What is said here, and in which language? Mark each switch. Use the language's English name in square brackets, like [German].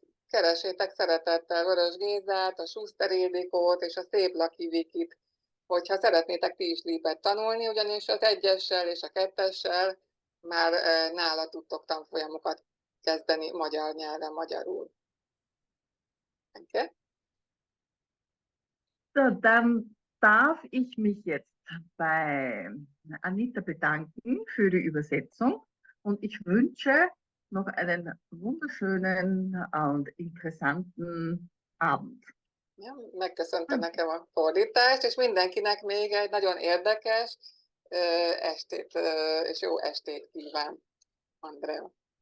[Hungarian] keressétek szeretettel Vörös Gézát, a Schuster Ildikót és a Szép Laki Vikit, hogyha szeretnétek ti is LEAP-et tanulni, ugyanis az 1-essel és a 2-essel már nála tudtok tanfolyamokat kezdeni magyar nyelven, magyarul. [German] Danke. So, dann darf ich mich jetzt bei Anita bedanken für die Übersetzung und ich wünsche noch einen wunderschönen und interessanten Abend. [Hungarian] Ja, megköszöntöm nekem a fordítást, és mindenkinek még egy nagyon érdekes estét, és jó estét kíván, Andrea.